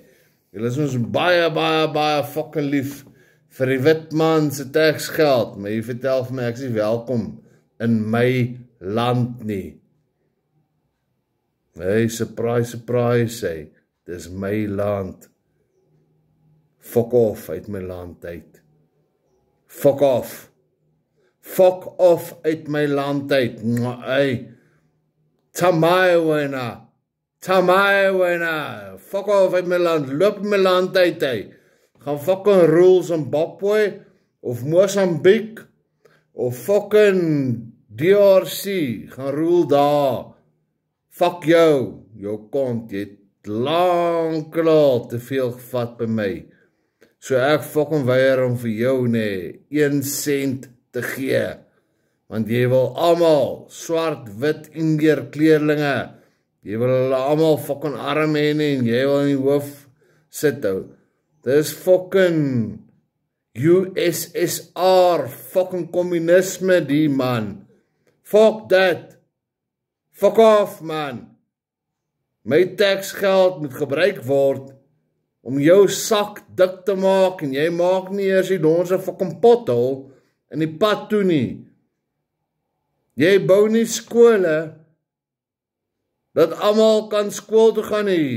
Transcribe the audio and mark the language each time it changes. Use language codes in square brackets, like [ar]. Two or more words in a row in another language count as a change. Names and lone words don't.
[af] Julle is ons baie fucking lief vir die witmanse tax geld, maar jy vertel vir my, ek is nie welkom in my land nie. Hey, surprise, hey, dis my land. [en] Fuck off [af] uit my land uit. [en] Fuck off. Fuck off [af] uit my land uit. Hey. Tamai wena. [en] Fuck off [af] uit my land. Loop my land uit, hey. Gaan [en] fucking rule [af] Zimbabwe of Mozambique of fucking DRC. Gaan rule daar. Fuck jou kont. Jy het lang klaar te veel gevat by my. So ek fucking weier om vir jou 1 cent te gee. Want jy wil almal swart, wit, Indiër kleerlinge. Jy wil hulle almal fucking arm hê en jy wil in die hoof sit hou. Dis fucking USSR, fucking communisme die man. [en] Fuck that. Fuck off man. [af] My taxgeld moet gebruik word om jou sak dik te maak, en jy maak nie eers die donse fucking pothol in die pad toe nie. Jy bou nie skole, dat almal kan skool toe gaan nie.